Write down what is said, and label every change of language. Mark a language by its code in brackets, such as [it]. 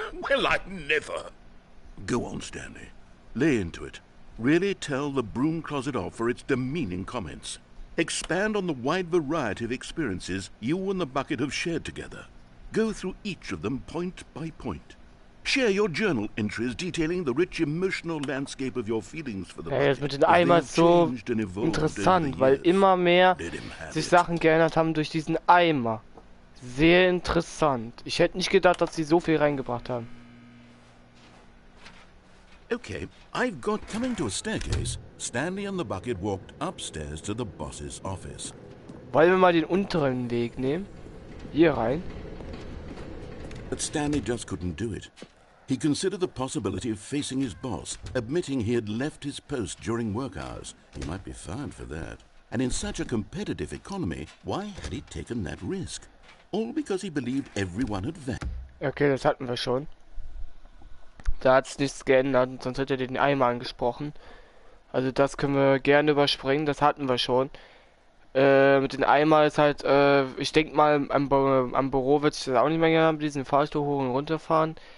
[en] Well, I never. Go on, Stanley. Lay into it. Really tell the broom closet off for its demeaning comments. Expand on the wide variety of experiences you and the bucket have shared together. Go through each of them point by point. Share your journal entries detailing the rich emotional landscape of your feelings for the [de] Ja, jetzt mit den Eimer ist so interessant, weil immer mehr sich Sachen geändert haben durch diesen Eimer. Sehr interessant. Ich hätte nicht gedacht, dass sie so viel reingebracht haben. [en] Okay, I've got coming to a staircase. Stanley and the bucket walked upstairs to the boss's office. [de] Wollen wir mal den unteren Weg nehmen? Hier rein. [en] But Stanley just couldn't do it. He considered the possibility of facing his boss, admitting he had left his post during work hours. He might be fired for that. And in such a competitive economy, why had he taken that risk? All because he believed everyone had vanished. [de] Okay, das hatten wir schon. Da hat es nichts geändert, sonst hätte er den Eimer angesprochen. Also das können wir gerne überspringen, das hatten wir schon. Mit den Eimer ist halt, ich denke mal, am Büro wird sich das auch nicht mehr gerne mit diesen Fahrstuhl hoch und runter fahren.